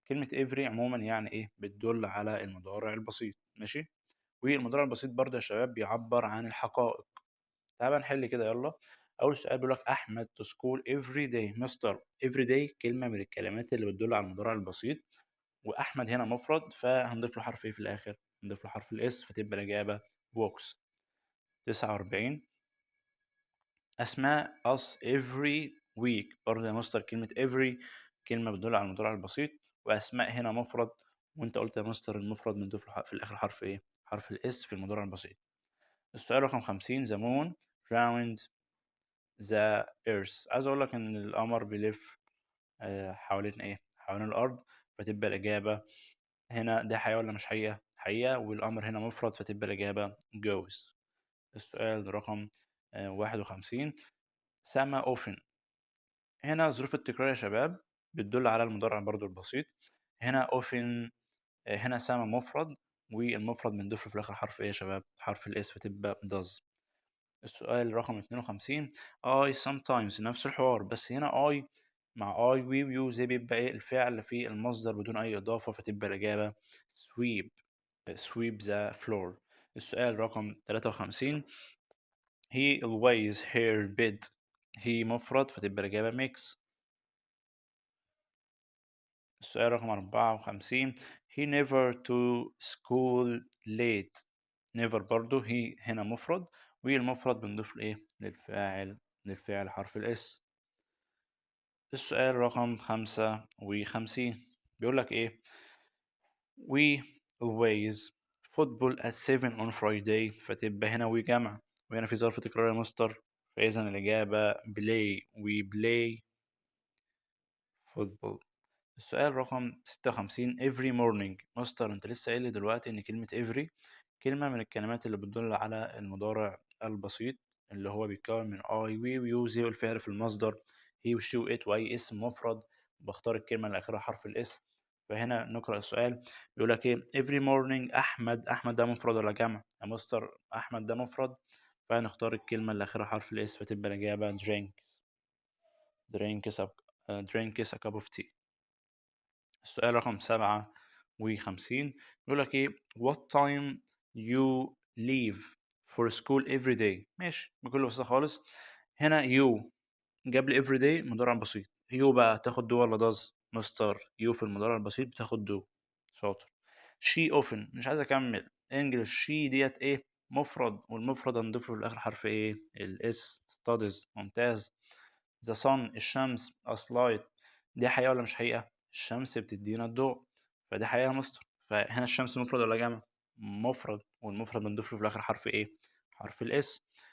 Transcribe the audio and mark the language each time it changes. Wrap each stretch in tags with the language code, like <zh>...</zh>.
<ar>كلمة every عمومًا يعني إيه، بتدل على المضارع البسيط، ماشي؟ والمضارع البسيط برضه يا شباب بيعبّر عن الحقائق. تعالَ بقى نحل كده يالّا. أول سؤال بيقول لك أحمد</ar> <en>to school every day.</en> <ar>مستر every day كلمة من الكلمات اللي بتدل على المضارع البسيط، وأحمد هنا مفرد فهنضيف له حرف إيه في الآخر؟ هنضيف له حرف الS فتبقى الإجابة walks.</ar> <en>49 أسماء us every week.</en> <ar>برضه يا مستر كلمة every كلمة بتدل على المضارع البسيط، وأسماء هنا مفرد، وأنت قُلت يا مستر المفرد بنضيف له في الآخر حرف إيه؟ حرف الS في المضارع البسيط. السؤال رقم</ar> <en>50 the moon round the earth.</en> <ar>عايز أقول لك إن القمر بيلف حوالين إيه؟ حوالين الأرض، فتبقى الإجابة هنا ده حقيقة والّا مش حقيقة؟ حقيقة، والقمر هنا مفرد فتبقى الإجابة goes. السؤال رقم 51 سما often. هنا ظروف التكرار يا شباب بتدل على المضارع برضه البسيط. هنا often هنا سما مفرد، والمفرد بنضيف له في الآخر حرف إيه يا شباب؟ حرف الS فتبقى does. السؤال رقم 52 I sometimes نفس الحوار، بس هنا I مع I we you زي بيبقى إيه الفعل في المصدر بدون أي إضافة فتبقى الإجابة sweep.</ar> <en>sweep the floor.</en> <ar>السؤال رقم</ar> <en>53 he always her bed.</en> <ar>he مفرد فتبقى الإجابة makes. السؤال رقم</ar> <en>54 he never to school late.</en> <ar>never برضه he هنا مفرد، والمفرد بنضيف له إيه؟ للفعل حرف الإس. السؤال رقم 55 بيقول لك إيه</ar> <en>we always football at 7 on Friday</en> <ar>فتبقى هنا we جمع، وهنا في ظرف تكرار يا مستر، فإذا الإجابة play</ar> <en>we play football.</en> <ar>السؤال رقم 56 every morning. مستر أنت لسه قايل لي دلوقتي إن كلمة every كلمة من الكلمات اللي بتدل على المضارع البسيط اللي هو بيتكون من I we you they والفعل في المصدر he و she و it وأي اسم مفرد، بختار الكلمة اللي آخرها حرف الإس. فهنا نقرأ السؤال بيقول لك إيه every morning أحمد ده مفرد ولا جمع؟ يا مستر أحمد ده مفرد، فهنختار الكلمة اللي آخرها حرف الإس فتبقى الإجابة</ar> <en>drinks a cup of tea.</en> <ar>السؤال رقم 57 بيقول لك إيه</ar> <en>what time you leave for school every day.</en> <ar>ماشي بكل بساطة خالص. هنا you جاب لي every day مضارع بسيط، you بقى تاخد do ولا does؟ مستر you في المضارع البسيط بتاخد do. شاطر. she often مش عايز أكمل English she ديت إيه مفرد، والمفرد هنضيف له في الآخر حرف إيه الإس studies. ممتاز.</ar> <en>the sun الشمس a light.</en> <ar>دي حقيقة ولا مش حقيقة؟ الشمس بتدينا الضوء، فدي حقيقة يا مستر. فهنا الشمس مفرد ولا جمع؟ مفرد، والمفرد بنضيف له في الآخر حرف إيه؟ حرف الإس.</ar>